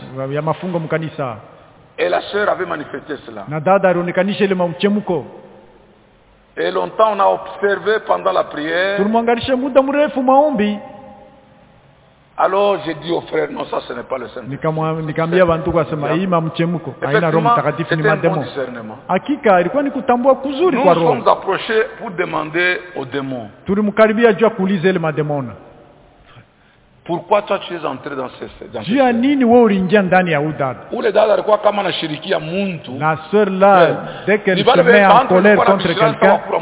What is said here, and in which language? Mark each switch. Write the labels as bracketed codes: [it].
[sw] ya mafungo mkanisa. [fr] Et la sœur avait manifesté cela. [sw] Na dada alionekanisha ile mchemko. [fr] Et longtemps on a observé pendant la prière. [sw] Tulimwangalisha muda mrefu maombi. [fr] Alors j'ai dit au frère, non ça ce n'est pas le Saint-Esprit. [sw] Nikamwambia bantu kwa sema hii mamchemko haina Roho Mtakatifu ni mademo. Hakika ilikuwa ni kutambua kuzuri kwa roho. [fr] Nous sommes approchés pour demander aux démons. [sw] Tulimkaribia juu kuuliza ile mademona. [fr] Pourquoi toi tu es entré dans ce cercle? [sw] Je a nini wewe uliingia ndani ya udada? Ule dada alikuwa kama anashirikia mtu. [fr] Na sœur là dès qu'elle se met en colère contre quelqu'un.